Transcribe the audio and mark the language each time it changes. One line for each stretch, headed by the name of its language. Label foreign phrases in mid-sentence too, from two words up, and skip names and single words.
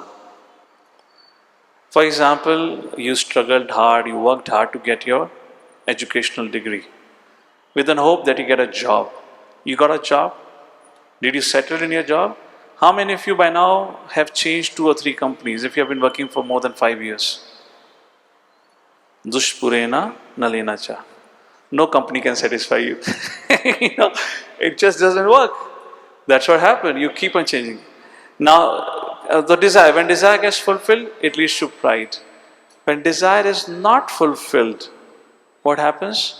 English: For example, you struggled hard, you worked hard to get your educational degree with an hope that you get a job. You got a job? Did you settle in your job? How many of you by now have changed 2 or 3 companies if you have been working for more than 5 years?
Sanskrit: दुष्पूरेण नलेन च.
English: No company can satisfy you. It just doesn't work. That's what happened. You keep on changing. Now, the desire, when desire gets fulfilled, it leads to pride. When desire is not fulfilled, what happens?